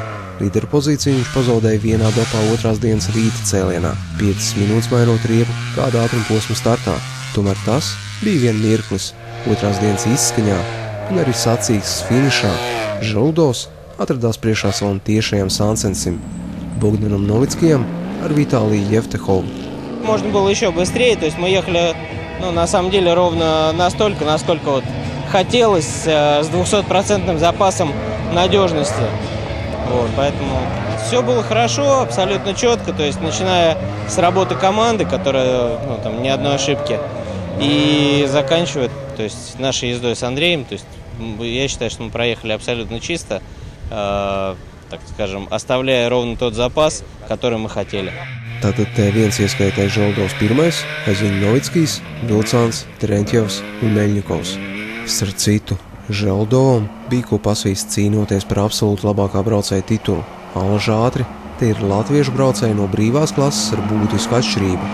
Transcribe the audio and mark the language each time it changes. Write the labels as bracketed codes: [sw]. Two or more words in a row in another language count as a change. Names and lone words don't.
[lv] Līderu pozīciju viņš pazaudēja vienā dopā 2. dienas rīta cēlienā, 5 minūtes mainot riepu kāda ātrumposma startā. Tomēr tas bija vien mirklis 2. dienas izskaņā un arī sacīkstes finišā. Želudovs atradās priekšā savam tiešajam sāncensim Bogdanam Novickijam ar Виталием Евтеховым. [ru] Можно было еще быстрее, то есть мы ехали, на самом деле, ровно настолько, насколько вот хотелось, с 200% запасом надежности. Вот, поэтому все было хорошо, абсолютно четко, то есть начиная с работы команды, которая, там ни одной ошибки, и заканчивая, то есть нашей ездой с Андреем, то есть я считаю, что мы проехали абсолютно чисто, так скажем, оставляя ровно тот запас, который мы хотели. [lv] Tātad T1 ieskaitāja Želudovs pirmais, aiz viņu Novickijs, Vilcāns, Terentjevs un Meļņikovs. Starp citu, Želudovam bija ko pasvīst cīnoties par absolūti labākā braucēja titulu. Alaž ātri, te ir latviešu braucēji no brīvās klases ar būtisku atšķirību.